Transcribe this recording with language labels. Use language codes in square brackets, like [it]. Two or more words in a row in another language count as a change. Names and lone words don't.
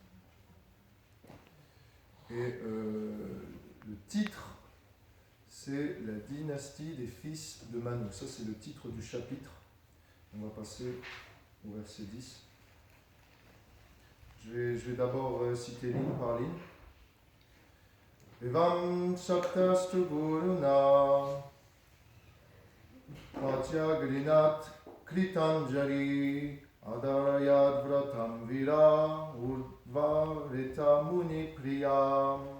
[fr] Et le titre, c'est la dynastie des fils de Manu. Ça, c'est le titre du chapitre. On va passer au verset 10. Je vais d'abord citer ligne par ligne. [sa] एवम् सक्तस्तु गुरुणा प्रत्यगृणात् कृताञ्जरि आदरयद् व्रतम् वीर उर्वरित मुनि प्रियम्.